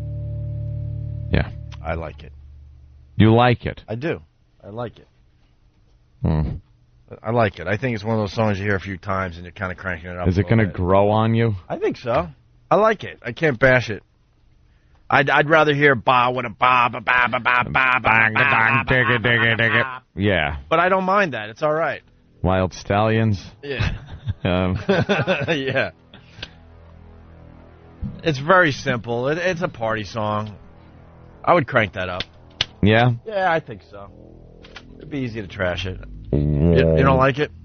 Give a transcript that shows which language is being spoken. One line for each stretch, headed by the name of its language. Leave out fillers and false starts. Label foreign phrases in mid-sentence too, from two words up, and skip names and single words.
English: Yeah. I like it. You like it? I do. I like it. Hmm. I like it. I think it's one of those songs you hear a few times and you're kind of cranking it up. Is it going to grow on you? I think so. I like it. I can't bash it. I'd rather hear ba with a ba ba ba ba ba ba ba ba digga digga digga. Yeah. But I don't mind that. It's all right. Wild Stallions. Yeah. Yeah. It's very simple. It's a party song. I would crank that up. Yeah? Yeah, I think so. It'd be easy to trash it. You don't like it?